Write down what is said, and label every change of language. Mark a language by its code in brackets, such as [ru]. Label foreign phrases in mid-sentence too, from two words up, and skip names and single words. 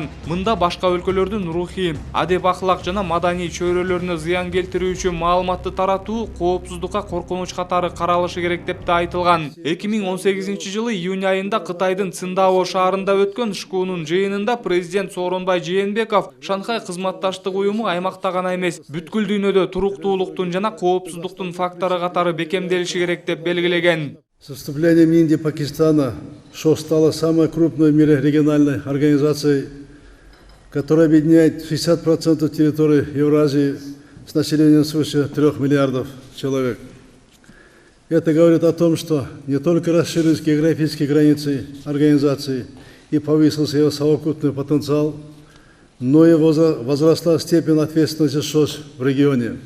[ky] Мында башка өлкөлөрдүн рухий, адеп ахлак жана маданий чөйрөлөрүнө зыян келтирүүчү маалыматты таратуу коопсуздукка коркунуч катары каралышы керек деп да айтылган. 2018-жылы июнь айында Кытайдын Циндао шаарында өткөн шкунун жыйынында президент Сооронбай Жээнбеков Шанхай кызматташтык уюму аймакта гана эмес, бүткүл дүйнөдө туруктуулуктун жана коопсуздуктун фактору катары бекемделиши керек деп белгилеген. [ru] С вступлением Индии и Пакистана ШОС стала самой крупной в мире региональной организацией, которая объединяет 60% территории Евразии с населением свыше 3 миллиардов человек. Это говорит о том, что не только расширились географические границы организации и повысился ее совокупный потенциал, но и возросла степень ответственности ШОС в регионе.